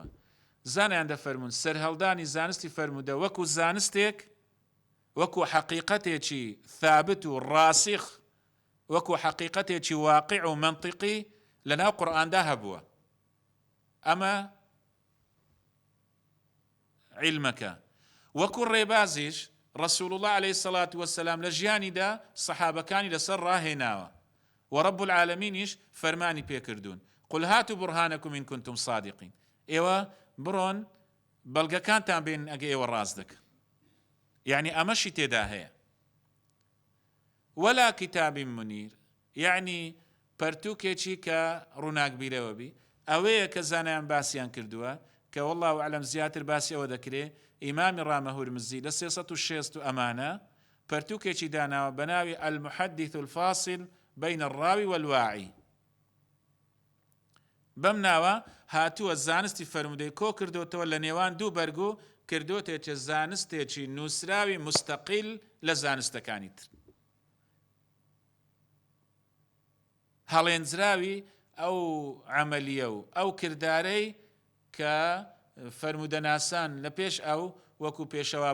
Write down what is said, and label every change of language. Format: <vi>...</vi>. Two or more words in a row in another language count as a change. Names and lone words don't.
<ckb>زانیان دەفەرمون سەرهەڵدانی زانستی فەرمودە وەکو زانستێک، وەکو حەقیقەتێکی ثابت و ڕاسخ وەکو حەقیقەتێکی واقع و منطقی لەناو قورئاندا هەبووە. ئەمە عیلمەکە. وەکو ڕێبازیش ڕەسوول الله</ckb> <ar>عليه الصلاة والسلام</ar> <ckb>لە ژیانیدا سەحابەکانی لەسەر ڕاهێناوە و رب العالمینیش فەرمانی پێکردوون</ckb> <ar>قل هاتوا برهانكم إن كنتم صادقين.</ar> <ckb>ئێوە بڕۆن بەڵگەکانتان بێن ئەگە ئێوە ڕاست دەکەن. یعنی ئەمەشی تێدا هەیە.</ckb> <ar>ولا كتاب منير،</ar> <ckb>يعني پەرتووکێکی کە ڕووناکبیرەوە بی. ئەوەیە کە زانایان باسییان کردووە کە</ckb> <ar>والله ئەعلەم</ar> <ckb>زیاتر باسی ئەوە دەکرێت. ئیمامی ڕامەهورمزی لە 360 ئەمانە پەرتووکێکی داناوە بە ناوی المحدث الفاصل بين الراوي والواعي. بەم ناوە هاتووە زانستی فەرمودەی کۆ کردوتەوە لە نێوان دوو بەرگو کردوتێکە زانستێکی نووسراوی مستەقیل لە زانستەکانی تر. هەڵێنجراوی ئەو عەمەلیە و ئەو کردارەی کە فەرمودەناسان لە پێش ئەو وەکو پێشەوا</ckb>